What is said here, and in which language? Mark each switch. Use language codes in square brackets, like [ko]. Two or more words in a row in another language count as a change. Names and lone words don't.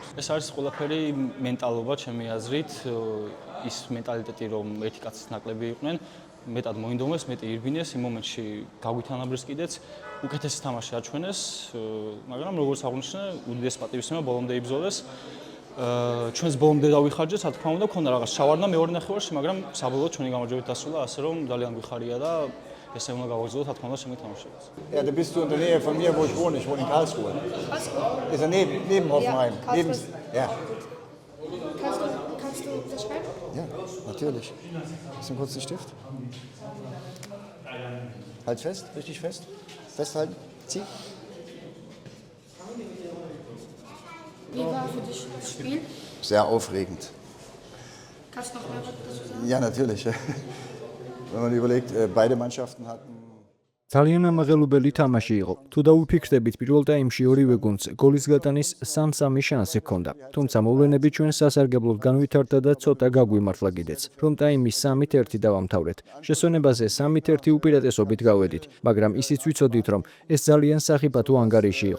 [ka] ეს არის ყველაფერი მენტალობა, ჩემი აზრით, ის მენტალიტეტი, რომ ერთი კაცის ნაკლები იყვნენ, მეტად მოინდომეს, მეტი ირბინეს, იმ მომენტში გაგვithანაბრეს კიდეც, უკეთესი თამაში აჩვენეს, მაგრამ როგორც აღნიშნე, უდიდეს პატივისცემა ბოლომდე იბრძოლეს. ჩვენს ბოლომდე დავიხარჯეთ, რა თქმა უნდა, ქონდა რაღაც შავარდნა მეორე ნახევარში, მაგრამ საბოლოოდ ჩვენი გამარჯვებით დასრულა, ასე რომ ძალიან გვიხარია და ესე უნდა გავაგრძელოთ, რა თქმა უნდა, შემდეგ თამაშებაც. [de] Ja, da bist du in der Nähe von mir, wo ich wohne. Ich wohne in Karlsruhe. Karlsruhe? Ist er neben Hoffenheim. Ja. Kannst du das schreiben? Ja, natürlich. Hast du kurz den Stift? Halt fest, richtig fest. Festhalten. Zieh. Wie war für dich das Spiel? Sehr aufregend. Kannst du noch mehr dazu sagen? Ja, natürlich. Wenn man überlegt, beide Mannschaften hatten. [ka] ძალიან ამაღელებელი თამაში იყო. თუ დავიფიქრდებით, პირველ ტაიმში ორივე გუნდს გოლის გატანის 3-3 შანსი ჰქონდა. თუმცა მოვლენები ჩვენ სასარგებლოდ განვითარდა და ცოტა გაგვიმართლა კიდეც. რომ ტაიმის 3-1 დავამთავრეთ. შესვენებაზე 3-1 უპირატესობით გავედით, მაგრამ ისიც ვიცოდით, რომ ეს ძალიან სახიფათო ანგარიში იყო.